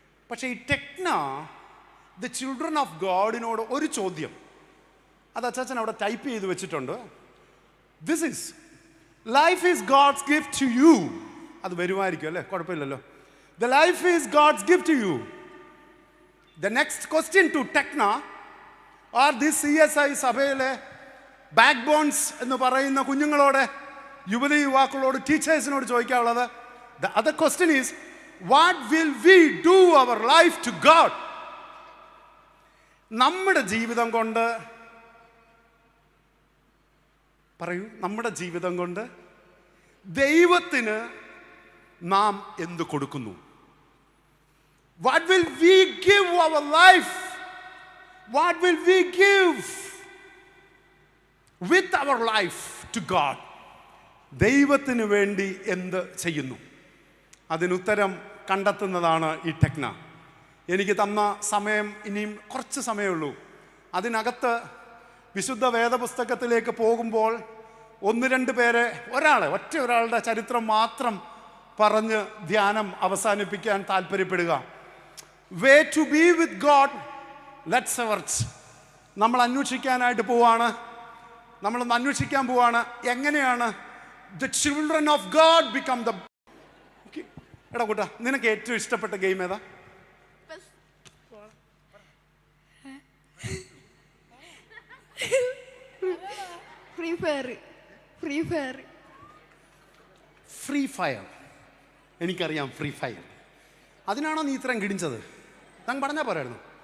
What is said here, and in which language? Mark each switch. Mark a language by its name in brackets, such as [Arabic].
[Malayalam] പക്ഷേ ഈ Tekna, the children of ഗോഡിനോട് ഒരു ചോദ്യം, അത് അച്ചാച്ചൻ അവിടെ ടൈപ്പ് ചെയ്ത് വെച്ചിട്ടുണ്ട്. [English] This is life is God's gift to you. [Malayalam] അത് വരുമായിരിക്കും അല്ലേ? കുഴപ്പമില്ലല്ലോ. [English] The life is God's gift to you. The next question to Tekna or this CSI [Malayalam] സഭയിലെ ബാക്ക് ബോൺസ് എന്ന് പറയുന്ന കുഞ്ഞുങ്ങളോട്, യുവതി യുവാക്കളോട്, ടീച്ചേഴ്സിനോട് ചോദിക്കാനുള്ളത്, [English] the other question is, what will we do our life to God? [Malayalam] നമ്മുടെ ജീവിതം കൊണ്ട്, പറയൂ, നമ്മുടെ ജീവിതം കൊണ്ട് ദൈവത്തിന് നാം എന്ത് കൊടുക്കുന്നു? [English] What will we give our life? What will we give with our life to God? [Malayalam] ദൈവത്തിന് വേണ്ടി എന്ത് ചെയ്യുന്നു? അതിനുത്തരം കണ്ടെത്തുന്നതാണ് ഈ ടെക്ന. എനിക്ക് തന്ന സമയം ഇനിയും കുറച്ച് സമയമേ ഉള്ളൂ. അതിനകത്ത് വിശുദ്ധ വേദപുസ്തകത്തിലേക്ക് പോകുമ്പോൾ ഒന്ന് രണ്ട് പേരെ, ഒറ്റ ഒരാളുടെ ചരിത്രം മാത്രം പറഞ്ഞ് ധ്യാനം അവസാനിപ്പിക്കാൻ താല്പര്യപ്പെടുക. [English] Way to be with God, let's search. [Malayalam] നമ്മൾ അന്വേഷിക്കാനായിട്ട് പോവാണ്. നമ്മളൊന്ന് അന്വേഷിക്കാൻ പോവാണ്, എങ്ങനെയാണ് [English] the children of God become the... [Malayalam] എടാ കൂട്ടാ, നിനക്ക് ഏറ്റവും ഇഷ്ടപ്പെട്ട ഗെയിം ഏതാ? Free fire. Free fire. എനിക്കറിയാം ഫ്രീ ഫയർ. അതിനാണോ നീ ഇത്രയും കിടിച്ചത്? താൻ പറഞ്ഞാൽ പോരായിരുന്നു.